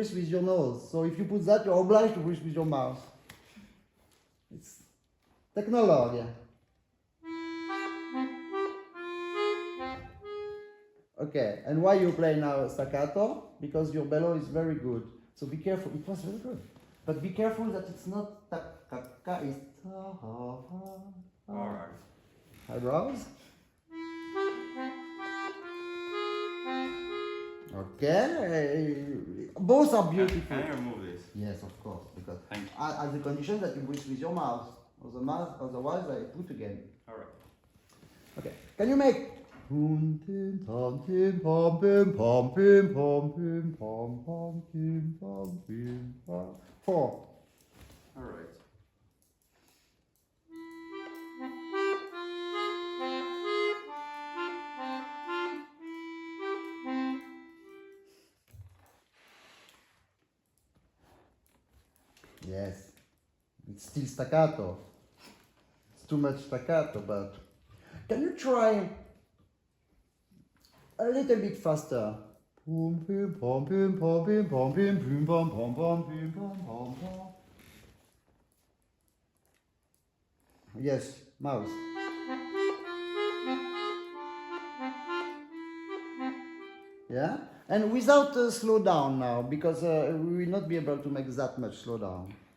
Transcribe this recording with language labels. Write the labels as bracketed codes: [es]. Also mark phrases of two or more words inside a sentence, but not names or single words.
[en] So if you put that, you're obliged to breathe with your mouth. It's technology. Okay, and why you play now staccato? Because your bellow is very good. So be careful. It was very good, but be careful that it's not ta-ka-ka. It's ta-ha-ha. All right. Eyebrows. Okay, both are beautiful. Can I remove this? Yes, of course, because Thank you. as a condition that you breathe with your mouth. Otherwise, I put again. All right. Okay, can you make? Pum tim pom tim pom pim pom pim pom pim pom pom pim pom pim pom. 4. All right. Yes, it's still staccato. It's too much staccato, but can you try a little bit faster? Pum pim pom pim pom pim pom pim pim pom pom pom pim pom pom pom. Yes, mouse. Yeah, and without slow down now, because we will not be able to make that much slow down.